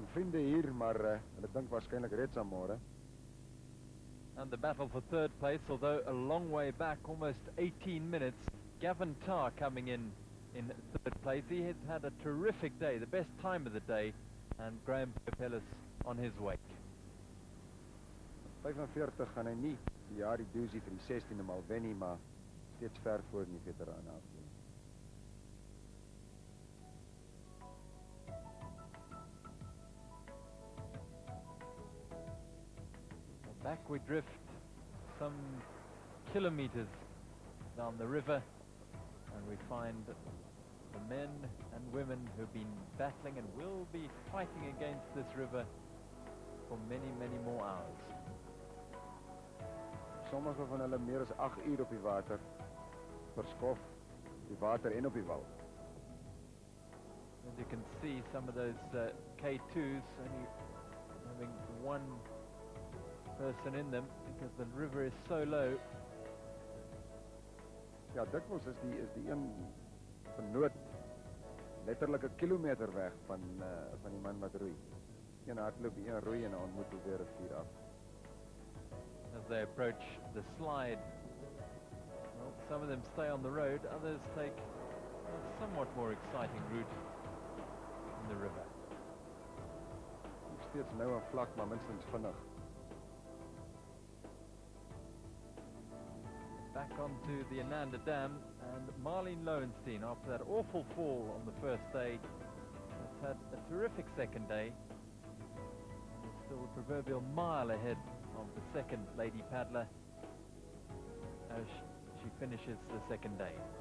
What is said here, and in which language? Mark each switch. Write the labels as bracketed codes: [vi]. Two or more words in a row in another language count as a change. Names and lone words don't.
[af] Vriende hier, maar hulle dink waarskynlik reeds aan môre. [en] And the battle for third place, although a long way back, almost 18 minutes. Gavin Tarr coming in third place. He has had a terrific day, the best time of the day, and Graham Popellis on his wake. [af] 45 gaan hy nie die jaar die Dusi vir die 16de maal wen nie, maar steeds ver voor in die veterane afdeling. [en] Back we drift some kilometers down the river, and we find the men and women who've been battling and will be fighting against this river for many, many more hours. [af] Sommige van hulle meer as 8 uur op die water, verskof, die water en op die wal. [en] As you can see, some of those K2s only having one person in them because the river is so low. [af] Ja, dikwels is die een vernoot letterlik 'n kilometer weg van die man wat roei. Een hardloop, een roei en dan ontmoet hulle weer 'n rivier af. [en] As they approach the slide, well, some of them stay on the road, others take a somewhat more exciting route in the river. [af] Steeds nou en vlak, maar minstens vinnig. [en] Back onto the Ananda Dam, and Marlene Lowenstein, after that awful fall on the first day, has had a terrific second day. She's still a proverbial mile ahead of the second lady paddler as she finishes the second day.